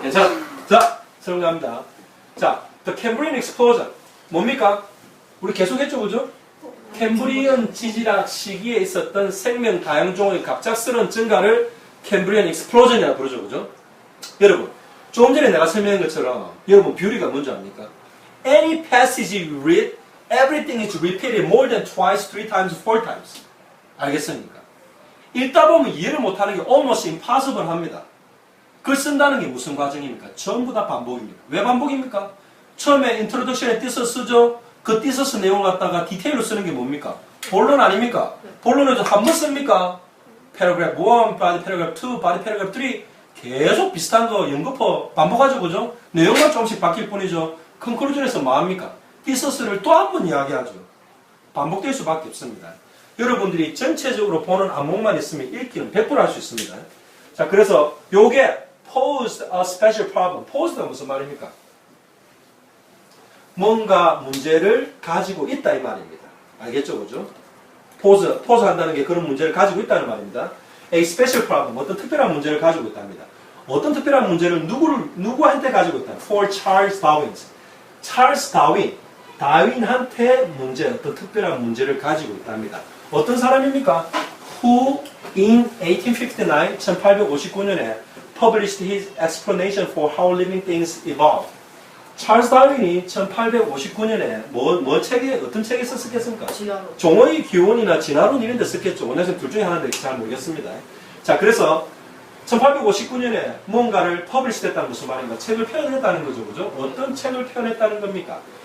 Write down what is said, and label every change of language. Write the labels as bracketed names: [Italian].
[Korean] 괜찮아. 자, 설명합니다. 자, [English] the Cambrian explosion. [Korean] 뭡니까? 우리 계속 했죠, 그죠? 캠브리안 지질학 시기에 있었던 생명 다양종의 갑작스러운 증가를 캠브리안 익스플로전이라고 부르죠, 그죠? 여러분, 조금 전에 내가 설명한 것처럼 여러분 뷰리가 뭔지 압니까? [English] Any passage you read, everything is repeated more than twice, three times, four times. [Korean] 알겠습니까? 읽다 보면 이해를 못하는 게 [English] almost impossible [Korean] 합니다. 글 쓴다는 게 무슨 과정입니까? 전부 다 반복입니다. 왜 반복입니까? 처음에 인트로덕션에 띄서 쓰죠. 그 띄서스 내용을 갖다가 디테일로 쓰는 게 뭡니까? 본론 아닙니까? 본론을 한 번 씁니까? [English] paragraph 1, body paragraph 2, body paragraph 3 [Korean] 계속 비슷한 거 연거푸 반복하죠, 그죠? 내용만 조금씩 바뀔 뿐이죠. 컨클루전에서 뭐합니까? 띄서스를 또 한 번 이야기하죠. 반복될 수밖에 없습니다. 여러분들이 전체적으로 보는 안목만 있으면 읽기는 100% 할 수 있습니다. 자, 그래서 요게 [English] posed a special problem. [Korean] posed가 무슨 말입니까? 뭔가 문제를 가지고 있다 이 말입니다. 알겠죠, 그죠? pose 한다는 게 그런 문제를 가지고 있다는 말입니다. [English] A special problem, [Korean] 어떤 특별한 문제를 가지고 있답니다. 어떤 특별한 문제를 누구한테 가지고 있다? [English] For Charles Darwin. [Korean] 찰스 다윈한테 어떤 특별한 문제를 가지고 있답니다. 어떤 사람입니까? [English] Who in 1859, [Korean] 1859년에 [English] published his explanation for how living things evolved. [Korean] 찰스 다윈이 1859년에 어떤 책에 썼겠습니까? 종의 기원이나 진화론 이런 데 썼겠죠. 원래는 둘 중에 하나인데 잘 모르겠습니다. 자, 그래서 1859년에 뭔가를 퍼블리시 됐다는 무슨 말인가? 책을 표현했다는 거죠. 그죠? 어떤 책을 표현했다는 겁니까?